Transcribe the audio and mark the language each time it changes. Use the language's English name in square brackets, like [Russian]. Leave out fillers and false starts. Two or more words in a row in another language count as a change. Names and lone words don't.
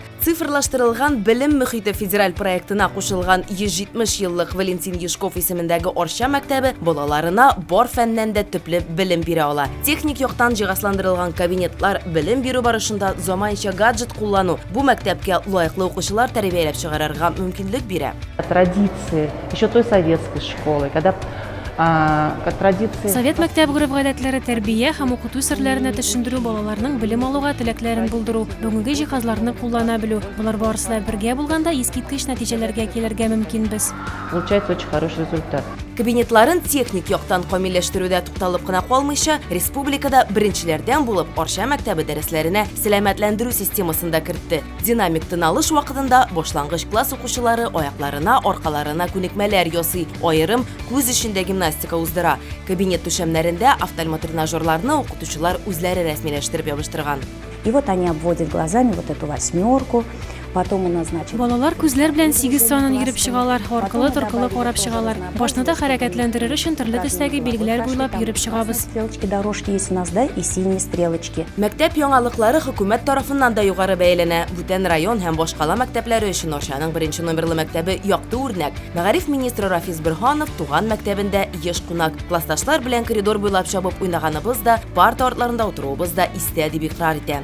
[Tatar] Цифрлаштырылган белем мөхите федераль проектына кушылган 170 еллык Валентин Ешков исемендәге Орча мәктәбе балаларына бар фәннән дә төпле белем бирә ала. Техник яктан җиһазландырылган кабинетлар белем бирү барышында заманча гаджет куллану бу мәктәпкә лаеклы укучылар тәрбияләп чыгарырга мөмкинлек бирә. [Russian] Традиции еще той советской школы, когда [Tatar] Совет мәктәп гореф-гадәтләре тәрбия һәм укыту серләренә төшендерү, балаларның белем алуга теләкләрен булдыру, бүгенге җиһазларны куллана белү. Булар барысы да бергә булганда искиткеч нәтиҗәләргә килергә мөмкинбез. [Russian] получается очень хороший результат. [Tatar] Кабинетларын техник яктан камилләштерүдә тукталып кына калмыйча, республикада беренчеләрдән булып Орча мәктәбе дәресләренә сәламәтләндерү системасында кертте. Динамик тыналыш вакытында башлангыч класс укучылары аякларына, аркаларына күнекмәләр ясый, аерым күз эчендә гимнастика уздыра. Кабинет түшәмнәрендә офтальмотренажерларны укытучылар үзләре рәсмиләштереп ябыштырган. [Russian] И вот они обводят глазами вот эту 8, потом у нас, значит... [Tatar] Балалар күзләр белән 8 санын йөреп чыгалар, аркылы-торкылы карап чыгалар. Башны да хәрәкәтләндерер өчен төрле төстәге билгеләр буйлап йөреп чыгабыз. [Russian] Стрелочки, дорожки есть у нас, да, и синие стрелочки. [Tatar] Мәктәп яңалыклары хөкүмәт тарафыннан да югары бәяләнә. Бүтән район һәм башкала мәктәпләре өчен Орчаның беренче номерлы мәктәбе якты үрнәк. Мәгариф министры Рафис Борһанов туган мәктәбендә еш кунак. Классташлар белән коридор буйлап чабып уйнаганыбыз да, парта артларында утыруыбыз да истә дип икрар итә.